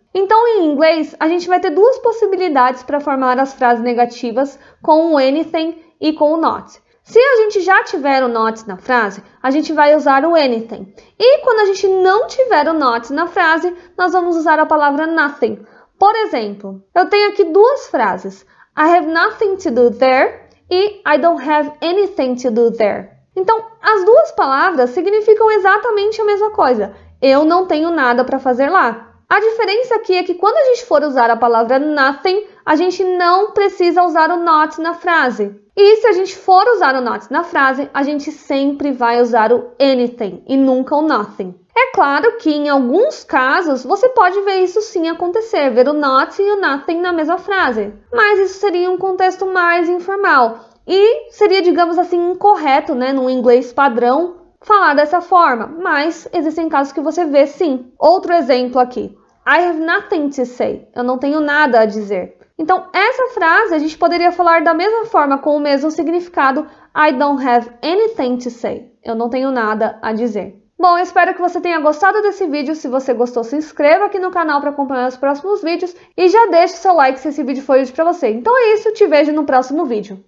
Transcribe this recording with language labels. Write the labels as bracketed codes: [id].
[pt] Então, em inglês, a gente vai ter duas possibilidades para formar as frases negativas com o anything e com o not. Se a gente já tiver o not na frase, a gente vai usar o anything. E quando a gente não tiver o not na frase, nós vamos usar a palavra nothing. Por exemplo, eu tenho aqui duas frases. [en] I have nothing to do there e I don't have anything to do there. [pt] Então, as duas palavras significam exatamente a mesma coisa. Eu não tenho nada para fazer lá. A diferença aqui é que quando a gente for usar a palavra nothing, a gente não precisa usar o not na frase. E se a gente for usar o not na frase, a gente sempre vai usar o anything e nunca o nothing. É claro que em alguns casos você pode ver isso sim acontecer, ver o not e o nothing na mesma frase. Mas isso seria um contexto mais informal e seria, digamos assim, incorreto, né, no inglês padrão, falar dessa forma. Mas existem casos que você vê sim. Outro exemplo aqui. [en] I have nothing to say. [pt] Eu não tenho nada a dizer. Então, essa frase a gente poderia falar da mesma forma com o mesmo significado. [en] I don't have anything to say. [pt] Eu não tenho nada a dizer. Bom, eu espero que você tenha gostado desse vídeo. Se você gostou, se inscreva aqui no canal para acompanhar os próximos vídeos e já deixe seu like se esse vídeo foi útil para você. Então é isso, te vejo no próximo vídeo.